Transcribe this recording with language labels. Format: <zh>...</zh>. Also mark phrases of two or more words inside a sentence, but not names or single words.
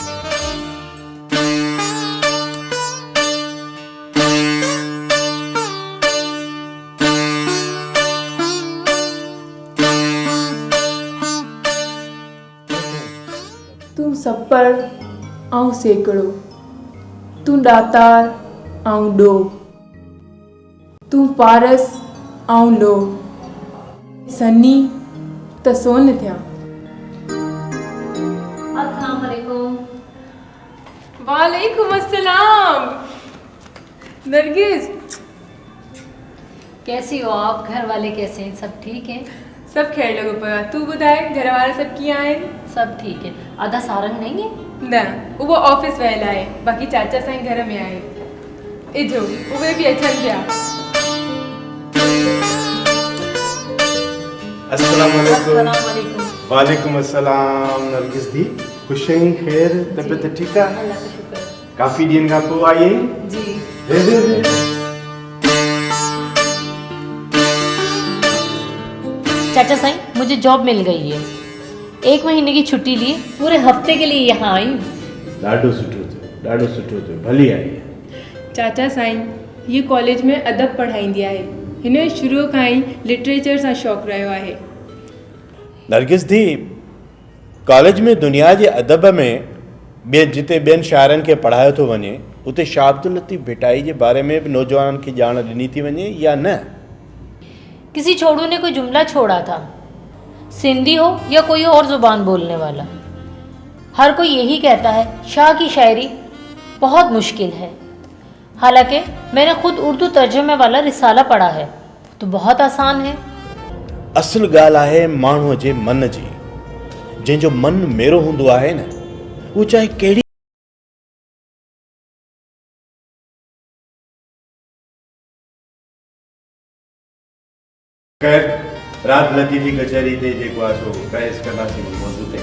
<sd>तूं सपड़ ऐं सेकड़ो, तूं ॾातार ऐं ॾो, तूं पारस ऐं लो, सनी त सोन थिया।</sd> <ar>السلام عليكم. وعليكم السلام۔ نرگس,</ar> <ur>کیسی ہو آپ؟ گھر والے کیسے ہیں؟ سب ٹھیک ہے?</ur> <sd>सब खैर लॻो पियो आहे। तूं ॿुधाए घर वारा सभु कीअं आहिनि?</sd> <ur>سب ٹھیک ہے۔ آدھا سارنگ نہیں ہے?</ur> <sd>न, उहो ऑफिस वियल आहे। बाक़ी चाचा साईं घर में आहे। इजो उहे बि अचनि पिया।</sd> <ar>السلام عليكم. وعليكم. وعليكم السلام.</ar> <sd>नरगिस दी, खुश आहीं? खैर, तबियत ठीक आहे?</sd> <ur>اللہ کا شکر.</ur> <sd>काफ़ी ॾींहंनि खां पोइ आई आहीं? जी। चाचा साईं,</sd> <ur>مجھے جاب مل گئی ہے. 1 مہینے کی چھٹی لی، پورے ہفتے کے لیے یہاں آئی.</ur> <sd>ॾाढो सुठो थियो, ॾाढो सुठो थियो, भली आई आहे। चाचा साईं, हीअ कॉलेज में अदब पढ़ाईंदी आहे। हिन जो शुरूअ खां ई लिटरेचर सां शौक़ु रहियो आहे। नरगिस दी, कॉलेज में दुनिया जे अदब में जिते ॿियनि शाइरनि खे पढ़ायो थो वञे, उते शाह अब्दुल लतीफ़ भिटाई जे बारे में बि नौजवाननि खे ॼाण ॾिनी थी वञे या न?</sd> <ur>کسی چھوڑو نے کوئی جملہ چھوڑا تھا، سندھی ہو یا کوئی اور زبان بولنے والا، ہر کوئی یہی کہتا ہے شاہ کی شاعری بہت مشکل ہے. حالانکہ میں نے خود اردو ترجمے والا رسالہ پڑھا ہے، تو بہت آسان ہے.</ur> <sd>असल ॻाल्हि आहे माण्हूअ जे मन जी। जंहिंजो मन मेरो हूंदो आहे न, उहो चाहे कहिड़ी खैर, रात लतीफ़ी कचहरी ते जेको आहे सो बहस कंदासीं मौज़ू ते।</sd>